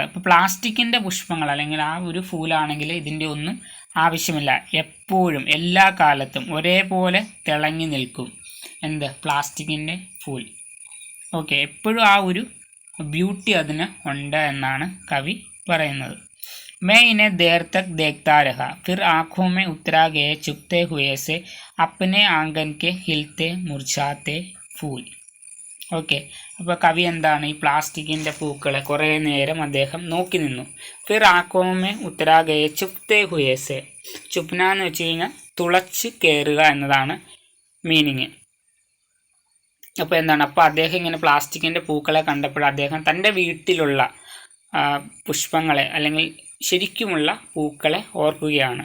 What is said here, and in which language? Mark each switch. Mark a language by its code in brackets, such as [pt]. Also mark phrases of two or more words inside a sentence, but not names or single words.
[ml] ഇപ്പോൾ പ്ലാസ്റ്റിക്കിൻ്റെ പുഷ്പങ്ങൾ അല്ലെങ്കിൽ ആ ഒരു ഫൂലാണെങ്കിൽ ഇതിൻ്റെ ഒന്നും ആവശ്യമില്ല. എപ്പോഴും എല്ലാ കാലത്തും ഒരേപോലെ തിളങ്ങി നിൽക്കും പ്ലാസ്റ്റിക്കിൻ്റെ ഫൂൽ. ഓക്കെ, എപ്പോഴും ആ ഒരു ബ്യൂട്ടി അതിന് ഉണ്ട് എന്നാണ് കവി പറയുന്നത്. [hi] मैं इन्हें देर तक देखता रहा, फिर आँखों में उतरा गए चुपते हुए से अपने आंगन के हिलते मुरझाते फूल. [ml] ഓക്കെ, അപ്പോൾ കവി എന്താണ് ഈ പ്ലാസ്റ്റിക്കിൻ്റെ പൂക്കളെ കുറേ നേരം അദ്ദേഹം നോക്കി നിന്നു. [hi] फिर आँखों में उतरा गए चुपते हुए से. [ml] ചുപ്ന എന്ന് വെച്ച് കഴിഞ്ഞാൽ തുളച്ച് കയറുക എന്നതാണ് മീനിങ്. അപ്പോൾ അപ്പോൾ അദ്ദേഹം ഇങ്ങനെ പ്ലാസ്റ്റിക്കിൻ്റെ പൂക്കളെ കണ്ടപ്പോൾ അദ്ദേഹം തൻ്റെ വീട്ടിലുള്ള പുഷ്പങ്ങളെ അല്ലെങ്കിൽ ശരിക്കുമുള്ള പൂക്കളെ ഓർക്കുകയാണ്.